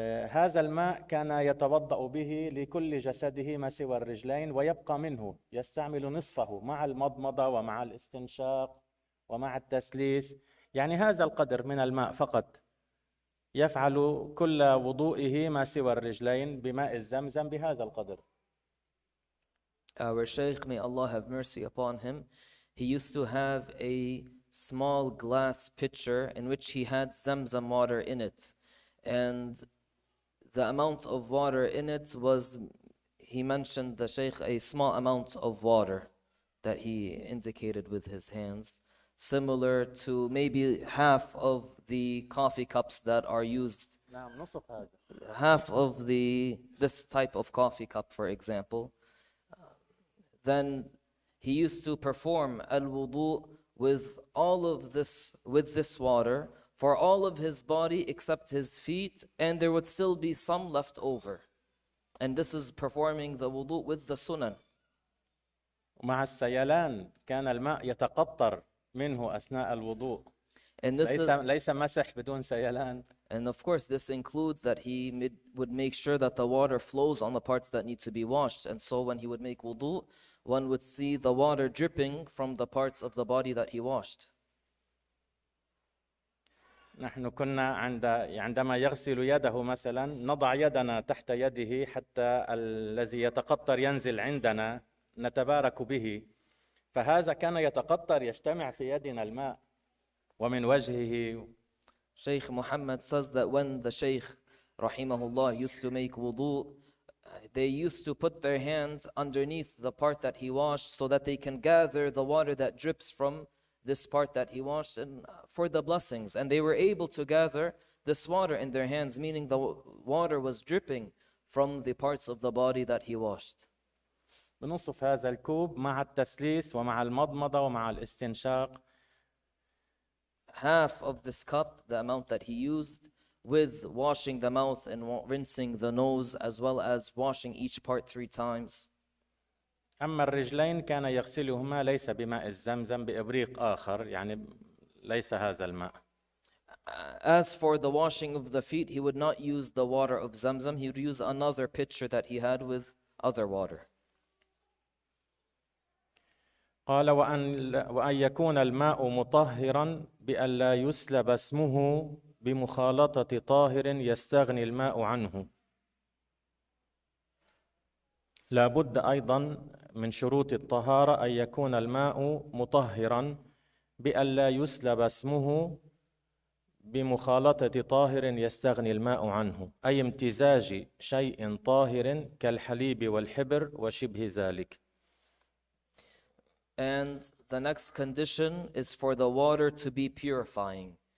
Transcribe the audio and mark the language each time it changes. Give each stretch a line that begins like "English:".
Arabic: هذا الماء كان يتوضأ به لكل جسده ما سوى الرجلين، ويبقى منه يستعمل نصفه مع المضمضة ومع الاستنشاق ومع التسليس، يعني هذا القدر من الماء فقط يفعل كل وضوئه ما سوى الرجلين بماء الزمزم بهذا القدر.
English: Our Shaykh, may Allah have mercy upon him, he used to have a small glass pitcher in which he had Zamzam water in it. And the amount of water in it was, he mentioned, the Shaykh, a small amount of water that he indicated with his hands, similar to maybe half of the coffee cups that are used, half of this type of coffee cup, for example. Then he used to perform al-wudu with all of this, with this water, for all of his body except his feet, and there would still be some left over. And this is performing the wudu with the sunan.
Arabic: ومع السيلان كان الماء يتقطر منه أثناء الوضوء.
English: And this
Arabic: ليس مسح بدون سيلان.
English: And of course, this includes that he would make sure that the water flows on the parts that need to be washed. And so when he would make wudu, one would see the water dripping from the parts of the body that he washed.
Arabic: نحن كنا عندما يغسل يده مثلا نضع يدنا تحت يده حتى الذي يتقطر ينزل عندنا نتبارك به. فهذا كان يتقطر يجتمع في يدنا الماء ومن وجهه.
English: Shaykh Muhammad says that when the Shaykh, rahimahullah, used to make wudu, they used to put their hands underneath the part that he washed so that they can gather the water that drips from this part that he washed and for the blessings. And they were able to gather this water in their hands, meaning the water was dripping from the parts of the body that he washed.
Arabic: بنصف هذا الكوب مع التسليس ومع المضمضة ومع الاستنشاق.
English: Half of this cup, the amount that he used, with washing the mouth and rinsing the nose, as well as washing each part 3 times.
Arabic: أما الرجلين كان يغسلهما ليس بماء الزمزم بإبريق آخر، يعني ليس هذا الماء.
English: As for the washing of the feet, he would not use the water of Zamzam. He would use another pitcher that he had with other water.
Arabic: قال وأن يكون الماء مطهرا بأن لا يسلب اسمه بمخالطة طاهر يستغني الماء عنه. لابد أيضا من شروط الطهارة أن يكون الماء مطهرا بأن لا يسلب اسمه بمخالطة طاهر يستغني الماء عنه، أي امتزاج شيء طاهر كالحليب والحبر وشبه ذلك.
English: And the next condition is for the water to be purifying.